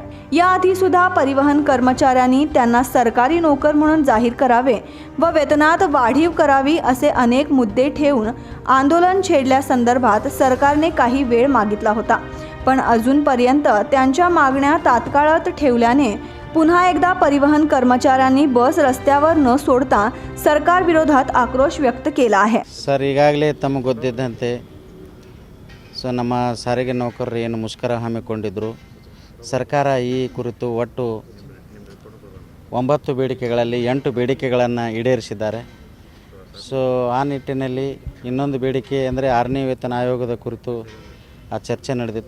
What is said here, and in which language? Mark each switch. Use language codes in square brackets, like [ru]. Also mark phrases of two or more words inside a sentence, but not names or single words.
[mr] याआधी सुद्धा परिवहन कर्मचाऱ्यांनी त्यांना सरकारी नोकर म्हणून जाहीर करावे व वेतनात वाढीव करावी असे अनेक मुद्दे ठेवून आंदोलन छेडल्यासंदर्भात सरकारने काही वेळ मागितला होता, पण अजूनपर्यंत त्यांच्या मागण्या तात्काळात ठेवल्याने पुन्हा एकदा परिवहन कर्मचाऱ्यांनी बस रस्त्यावर न सोडता सरकार विरोधात आक्रोश व्यक्त केला आहे। [kn] ಸರ್, ಈಗಾಗಲೇ ತಮಗೆ ಗೊತ್ತಿದ್ದಂತೆ ನಮ್ಮ ಸಾರಿಗೆ ನೌಕರರು ಏನು ಮುಷ್ಕರ ಹಮ್ಮಿಕೊಂಡಿದ್ದರು, ಸರ್ಕಾರ ಈ ಕುರಿತು ಒಟ್ಟು 9 ಬೇಡಿಕೆಗಳಲ್ಲಿ 8 ಬೇಡಿಕೆಗಳನ್ನು ಈಡೇರಿಸಿದ್ದಾರೆ। ಆ ನಿಟ್ಟಿನಲ್ಲಿ ಇನ್ನೊಂದು ಬೇಡಿಕೆ ಅಂದರೆ 6ನೇ ವೇತನ ಆಯೋಗದ ಕುರಿತು ಆ ಚರ್ಚೆ ನಡೆದಿತ್ತು।